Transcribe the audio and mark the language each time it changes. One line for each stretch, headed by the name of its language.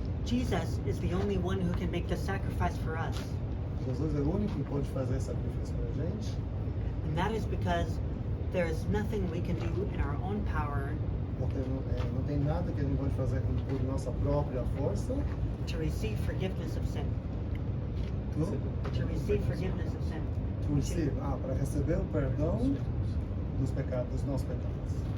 English: Jesus is the only one who can make the sacrifice for us.
Portuguese: Jesus é o único que pode fazer sacrifício para a gente.
English: And that is because there is nothing we can do in our own power
Portuguese: Porque não tem nada que a gente pode fazer por nossa própria força.
English: to receive forgiveness of sin. To receive forgiveness of sin.
Portuguese: Para receber o perdão dos pecados, dos nossos pecados.